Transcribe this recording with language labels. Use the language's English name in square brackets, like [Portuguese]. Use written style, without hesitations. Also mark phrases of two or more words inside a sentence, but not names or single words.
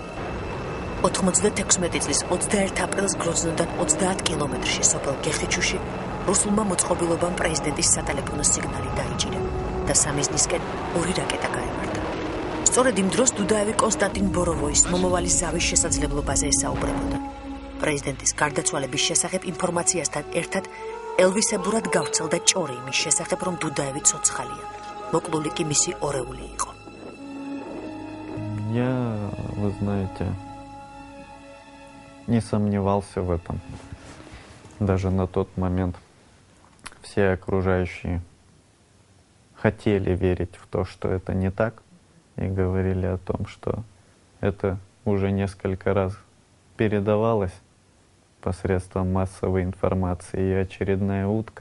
[Georgian] 96 წლის 21 აპრილს გროზნოდან 30 კილომეტრში სოფელ გეხიჩუში რუსულმა მოწყობილობამ პრეზიდენტის სატელეფონო სიგნალი დაიჭირა და სამიზნისკენ 2 რაკეტა გაემართა. სწორედ იმ დროს დუდაევი კონსტანტინ ბოროვოის მომავალი ზავის შესაძლებლობაზე ესაუბრებოდა. პრეზიდენტის გარდაცვალების შესახებ ინფორმაციასთან ერთად ელვისებურად გავრცელდა ჭორი იმის შესახებ, რომ დუდაევი ცოცხალია. მოკლული კი მისი ორეული იყო. [Russian] Я, вы знаете, не сомневался в этом. Даже на тот момент все окружающие хотели верить в то, что это не так, и говорили о том, что это уже несколько раз передавалось посредством массовой информации и очередная утка.